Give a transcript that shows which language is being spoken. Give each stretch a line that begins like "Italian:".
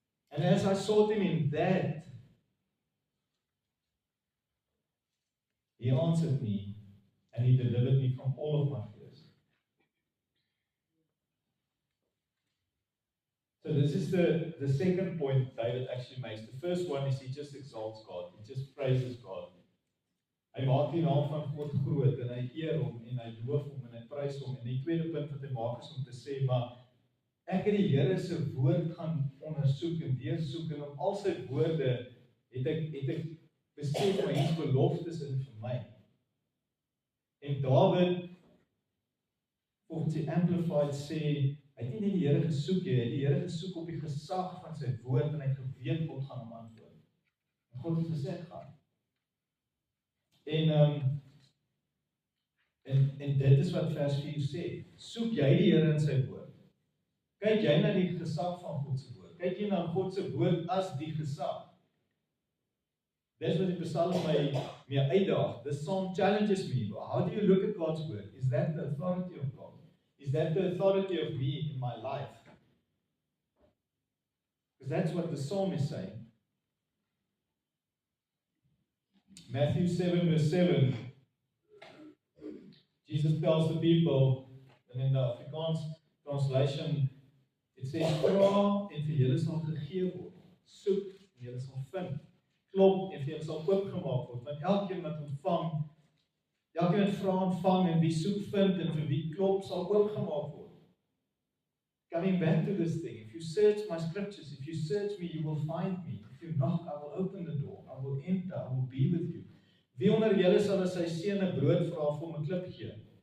English: And as I sought him in that, he answered me and he delivered me from all of my fears. So this is the second point David actually makes. The first one is he just exalts God. He just praises God.
Afrikaans: Hy maak die naam van God groot en hy eer hom en hy loof hom en hy prys hom. En die tweede punt wat hy maak is om te sê, maar ek het die Here se woord gaan ondersoek en deursoek, en op al sy woorde het ek besef maar hier's beloftes in vir my. En David, volgens die Amplified sê, hy het nie net die Here gesoek nie, hy het die Here gesoek op die gesag van sy woord, en hy het geweet God gaan hom antwoord. En God het gesê gaan. En dit is wat vers 4 sê. Soek jy die Here in sy woord. Kyk jy na die gesag van God se woord. Kyk jy na God se woord as die gesag. Dis wat die Psalm my uitdaag.
English: The psalm challenges me. How do you look at God's word? Is that the authority of God? Is that the authority of me in my life? Because that's what the psalm is saying. Matthew 7 verse 7, Jesus tells the people, and in the Afrikaans translation, it says,
Afrikaans: vra en vir julle sal gegee word, soek en julle sal vind, klop en vir julle sal oopgemaak word, want elkeen wat ontvang, elkeen wat vra ontvang, en wie soek vind, en vir wie klop sal oopgemaak word.
English: Coming back to this thing, if you search my scriptures, if you search me, you will find me. If you knock, I will open the door, I will enter, I will be with you.
Afrikaans: Wie onder julle sal as sy seun 'n brood vra vir hom 'n klip gee?